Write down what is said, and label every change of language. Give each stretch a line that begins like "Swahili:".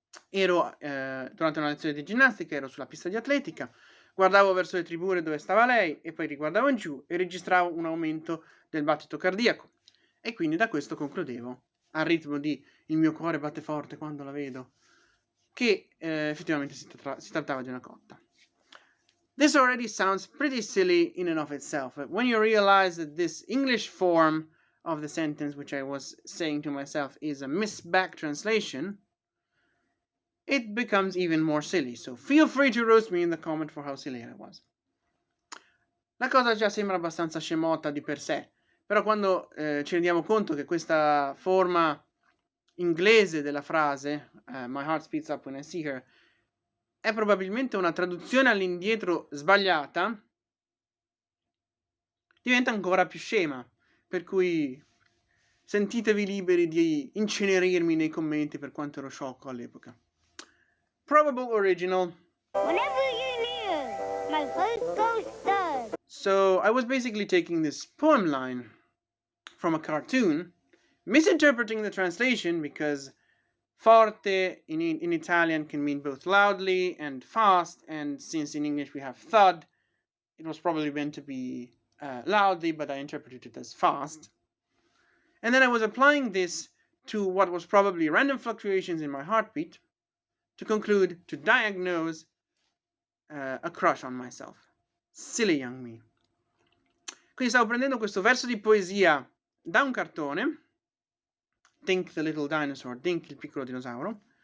Italian: Ero durante una lezione di ginnastica, ero sulla pista di atletica, guardavo verso le tribune dove stava lei e poi riguardavo in giù e registravo un aumento del battito cardiaco. E quindi da questo concludevo, al ritmo di il mio cuore batte forte quando la vedo, che effettivamente si trattava di una cotta.
English: This already sounds pretty silly in and of itself, but when you realize that this English form of the sentence, which I was saying to myself, is a misback translation, it becomes even more silly. So feel free to roast me in the comment for how silly I was.
Italian: La cosa già sembra abbastanza scemota di per sé, però quando ci rendiamo conto che questa forma inglese della frase,
English: my heart speeds up when I see her,
Italian: è probabilmente una traduzione all'indietro sbagliata, diventa ancora più scema. Per cui sentitevi liberi di incenerirmi nei commenti per quanto ero sciocco all'epoca.
English: Probable original. Whenever you're near, my heart goes thud. So I was basically taking this poem line from a cartoon, misinterpreting the translation because forte in Italian can mean both loudly and fast, and since in English we have thud, it was probably meant to be loudly, but I interpreted it as fast. And then I was applying this to what was probably random fluctuations in my heartbeat to conclude, to diagnose a crush on myself. Silly young me.
Italian: Quindi stavo prendendo questo verso di poesia da un cartone, Dink the Little Dinosaur, Dink il piccolo dinosauro.